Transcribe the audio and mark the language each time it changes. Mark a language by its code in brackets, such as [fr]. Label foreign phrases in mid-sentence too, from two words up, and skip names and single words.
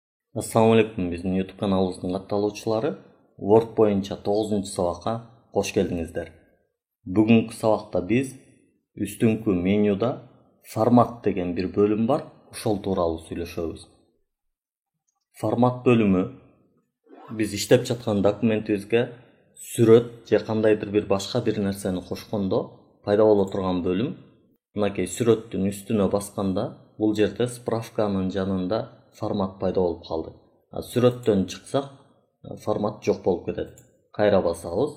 [ar] السلام عليكم, [kk] біздің YouTube каналымыздың атталуучылары. Word бойынша 9-cı сабаққа қош келдіңіздер. Бүгінгі сабақта біз үстіңгі менюда формат деген бір бөлім бар, [ky] ошол тууралуу сүйлөшөбүз. Формат бөлімі біз иштеп жатқан документибизге сүрөт же кандайдыр бир башка бир нерсени кошкондо пайда боло турган бөлім. Мынакей сүрөттүн үстүнө басканда бул жерде справканын жанында формат пайда болуп калды. Сүрөттөн чыксак, формат жок болуп кетет. Кайра басабыз.